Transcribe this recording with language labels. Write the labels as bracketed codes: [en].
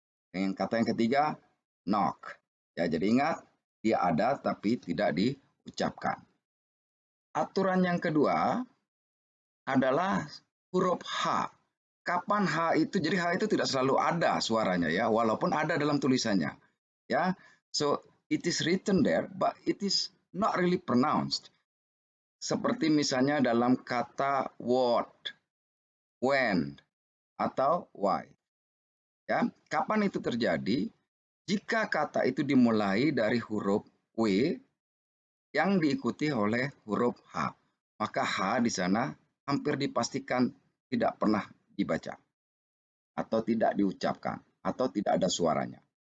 [id] Dengan kata yang ketiga, knock. Ya, jadi ingat, dia ada tapi tidak diucapkan. Aturan yang kedua adalah huruf H. Kapan H itu? Jadi H itu tidak selalu ada suaranya ya, walaupun ada dalam tulisannya. [en] Ya, so it is written there, but it is not really pronounced. [id] Seperti misalnya dalam kata what, when, atau why. Ya, kapan itu terjadi? Jika kata itu dimulai dari huruf W yang diikuti oleh huruf H, maka H di sana hampir dipastikan tidak pernah dibaca atau tidak diucapkan atau tidak ada suaranya.